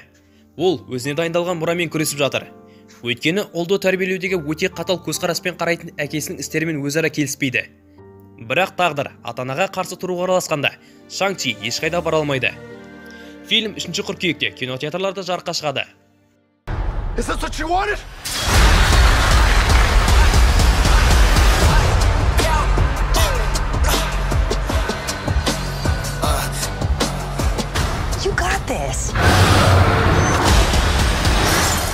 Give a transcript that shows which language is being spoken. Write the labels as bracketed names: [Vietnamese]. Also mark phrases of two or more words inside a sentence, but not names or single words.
[Kazakh] Ол өзіне дайындалған мұрамен күресіп жатыр. Өйткені олды тәрбиелеудегі өте қатал көзқараспен қарайтын әкесінің істерімен өзара келіспейді. Бірақ тағдыр ата-анаға қарсы тұруға араласқанда Шанг-Чи ешқайда бара алмайды. Фильм 3 қыркүйекте кинотеатрларда жарыққа шығады. [English] Is this what you wanted? You got this. Thank you.